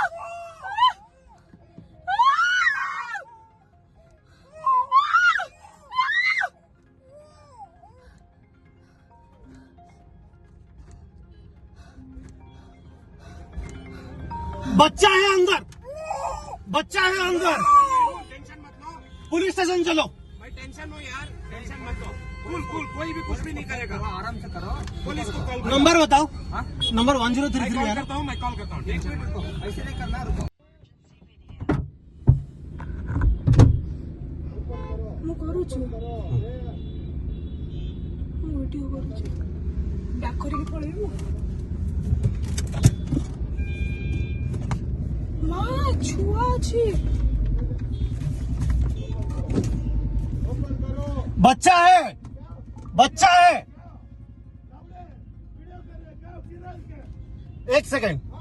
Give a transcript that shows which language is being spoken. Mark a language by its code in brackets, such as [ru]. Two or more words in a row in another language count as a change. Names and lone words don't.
[hi] बच्चा है अंदर, बच्चा है अंदर। टेंशन मत लो पुलिस स्टेशन चलो। भाई, टेंशन लो यार, टेंशन मत लो। कूल कूल, कोई भी कुछ भी नहीं करेगा, आराम से करो। पुलिस को कॉल करो। नंबर बताओ। हाँ? नंबर मैं 1033 कॉल है। करता हूँ, मैं कॉल करता हूँ। टेंशन मत लो, ऐसे नहीं करना, रुको। [or] ମୁଁ କରୁଛି ମୁଁ ଭିଡିଓ କରୁଛି ବ୍ୟାକ୍ କରିକି ପଳେଇବୁ ମା ଛୁଆ ଅଛି [hi] बच्चा है, बच्चा है। एक सेकंड।